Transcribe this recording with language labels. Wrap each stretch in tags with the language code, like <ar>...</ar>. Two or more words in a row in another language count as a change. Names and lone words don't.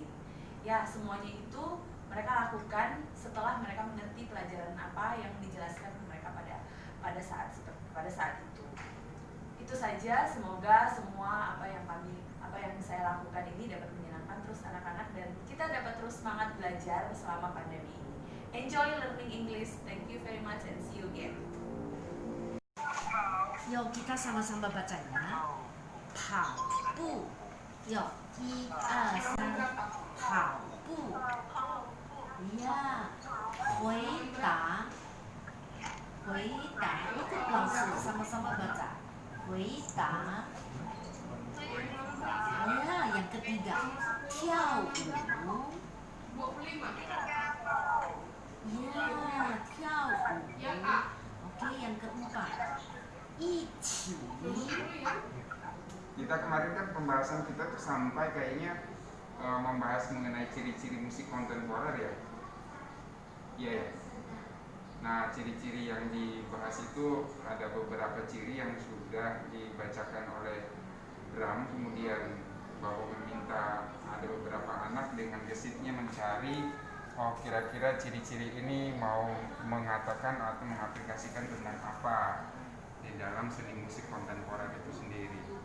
<id>Ya, semuanya itu mereka lakukan setelah mereka mengerti pelajaran apa yang dijelaskan ke mereka pada saat itu. Itu saja, semoga semua apa yang saya lakukan ini dapat menyenangkan terus anak-anak dan kita dapat terus semangat belajar selama pandemi ini.</id> <en>Enjoy learning English. Thank you very much and see you again.</en> <id>Yuk kita sama-sama bacanya.</id> <zh>跑步，有1、2、3，跑步。</zh> <id>呀，回答，ikut langsung sama-sama baca. 回答。Ya, yang ketiga 跳舞。Ya, 跳舞。Oke, yang keempat 一起。 Kita kemarin kan pembahasan kita tuh sampai kayaknya membahas mengenai ciri-ciri musik kontemporer ya. Iya ya. Nah, ciri-ciri yang dibahas itu ada beberapa ciri yang sudah dibacakan oleh Bram, kemudian Bapak meminta ada beberapa anak dengan gesitnya mencari kira-kira ciri-ciri ini mau mengatakan atau mengaplikasikan tentang apa di dalam seni musik kontemporer itu sendiri.</id>